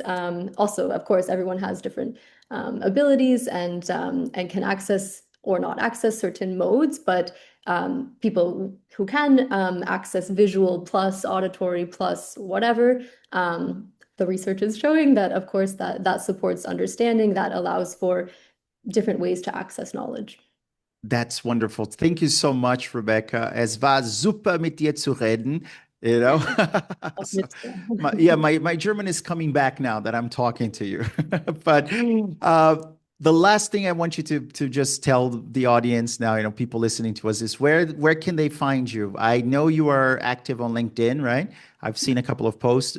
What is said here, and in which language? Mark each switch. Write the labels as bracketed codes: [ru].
[en] Also, of course, everyone has different abilities and can access or not access certain modes, but people who can access visual plus auditory plus whatever, the research is showing that, of course, that supports understanding, that allows for different ways to access knowledge. That's wonderful. Thank you so much, Rebecca. [de] Es war super mit dir zu reden. [en] You know, so my German is coming back now that I'm talking to you. But the last thing I want you to just tell the audience now, people listening to us is where can they find you? I know you are active on LinkedIn, right? I've seen a couple of posts.